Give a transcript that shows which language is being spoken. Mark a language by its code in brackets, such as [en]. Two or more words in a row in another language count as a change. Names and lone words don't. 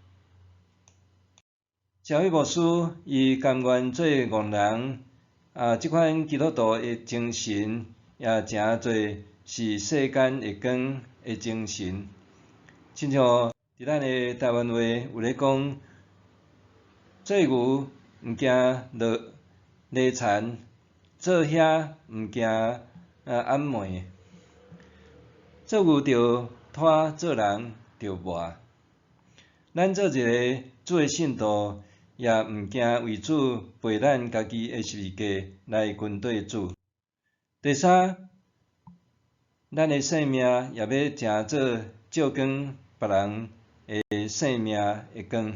[nan] 社会牧师伊甘愿做憨人，即款基督徒的精神也诚侪是世间的光的精神。亲像伫咱的台湾话有咧讲，做牛毋惊落田，做遐毋惊暗暝。做牛着拖，做人着磨。咱做一个主的信徒，也毋惊为主背咱家己的十字架来跟对主。第三，咱的性命也要诚做照光别人的性命的光。